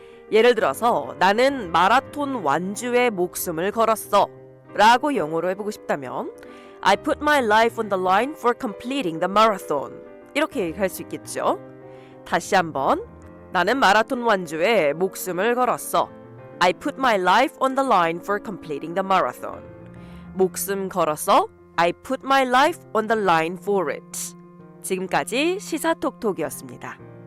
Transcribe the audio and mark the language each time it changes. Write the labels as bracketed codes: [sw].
[ko] 예를 들어서 나는 마라톤 완주에 목숨을 걸었어 라고 영어로 해보고 싶다면 [en] I put my life on the line for completing the marathon [ko] 이렇게 얘기할 수 있겠죠. 다시 한번 나는 마라톤 완주에 목숨을 걸었어. [en] I put my life on the line for completing the marathon. [ko] 목숨 걸었어. [en] I put my life on the line for it. [ko] 지금까지 시사톡톡이었습니다.